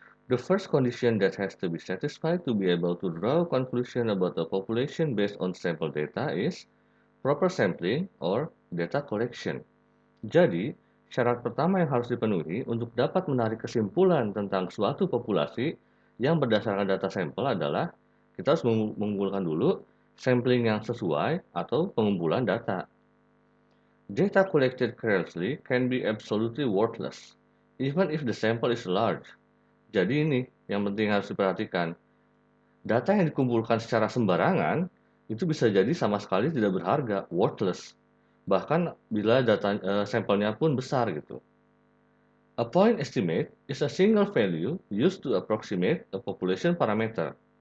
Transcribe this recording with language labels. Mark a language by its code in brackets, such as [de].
[en] The first condition that has to be satisfied to be able to draw a conclusion about the population based on sample data is proper sampling or data collection. [id] Jadi, syarat pertama yang harus dipenuhi untuk dapat menarik kesimpulan tentang suatu populasi yang berdasarkan data sampel adalah kita harus mengumpulkan dulu sampling yang sesuai atau pengumpulan data. [en] Data collected carelessly can be absolutely worthless, even if the sample is large. [id] Jadi ini yang penting harus diperhatikan. Data yang dikumpulkan secara sembarangan itu bisa jadi sama sekali tidak berharga, worthless. Bahkan bila sampelnya pun besar gitu. [en] A point estimate is a single value used to approximate a population parameter.